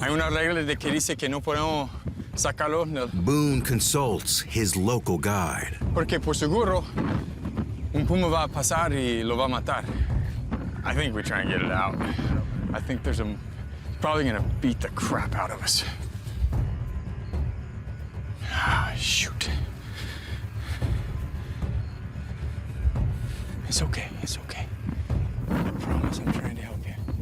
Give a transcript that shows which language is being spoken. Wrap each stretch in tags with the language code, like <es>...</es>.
<es>Hay una regla de que dice que no podemos sacarlo</es> <en>Boone consults his local guide.</en> <es>porque por seguro un puma va a pasar y lo va a matar.</es> <en>I think we try and get it out. I think there's probably gonna beat the crap out of us. Ah, shoot. It's okay, it's okay. I promise I'm trying to help you.</en>